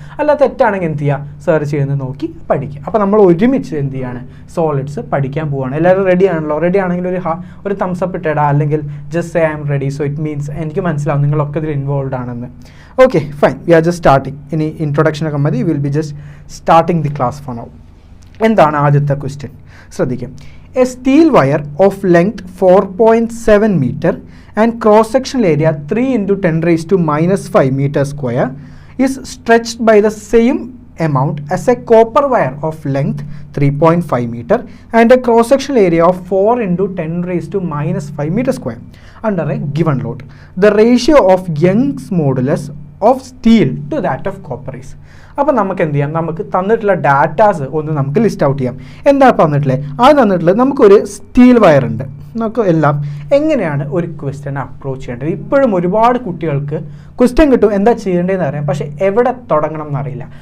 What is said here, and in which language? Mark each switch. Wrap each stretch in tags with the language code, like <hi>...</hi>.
<ml>അല്ല തെറ്റാണെങ്കിൽ എന്ത് ചെയ്യുക, സെർച്ച് ചെയ്യുന്നത് നോക്കി പഠിക്കുക. അപ്പോൾ നമ്മൾ ഒരുമിച്ച് എന്ത് ചെയ്യാണ്, സോളിഡ്സ് പഠിക്കാൻ പോവുകയാണ്. എല്ലാവരും റെഡി ആണല്ലോ? റെഡി ആണെങ്കിൽ ഒരു തംസ് അപ്പ് ഇട്ടേടാ, അല്ലെങ്കിൽ</ml> <en>Just say I am ready. So it means</en> <ml>എനിക്ക് മനസ്സിലാവും നിങ്ങളൊക്കെ ഇതിൽ ഇൻവോൾവ് ആണെന്ന്.</ml> <en>Okay fine, we are just starting.</en> <ml>ഇനി ഇൻട്രൊഡക്ഷനൊക്കെ മതി.</ml> <en>Will be just starting the class for now.</en> <ml>എന്താണ് ആദ്യത്തെ ക്വസ്റ്റ്യൻ? ശ്രദ്ധിക്കും.</ml> <en>A steel wire of length 4.7 meter and cross sectional area 3 × 10⁻⁻⁵ meter square is stretched by the same amount as a copper wire of length 3.5 meter and a cross sectional area of 4 × 10⁻⁵ meter square under a given load. The ratio of Young's modulus of steel to that of copper is.</en> <ml>അപ്പോൾ നമുക്ക് എന്ത് ചെയ്യാം, നമുക്ക് തന്നിട്ടുള്ള datas ഒന്ന് നമുക്ക് list out ചെയ്യാം. എന്താ തന്നിട്ടുള്ളത്? തന്നിട്ടുള്ളത് നമുക്കൊരു സ്റ്റീൽ വയർ ഉണ്ട്. നമുക്ക് എല്ലാം എങ്ങനെയാണ് ഒരു ക്വസ്റ്റ്യൻ അപ്രോച്ച് ചെയ്യേണ്ടത്. ഇപ്പോഴും ഒരുപാട് കുട്ടികൾക്ക് ക്വസ്റ്റ്യൻ കിട്ടും, എന്താ ചെയ്യേണ്ടതെന്ന് അറിയാം, പക്ഷേ എവിടെ തുടങ്ങണം എന്നറിയില്ല.</ml>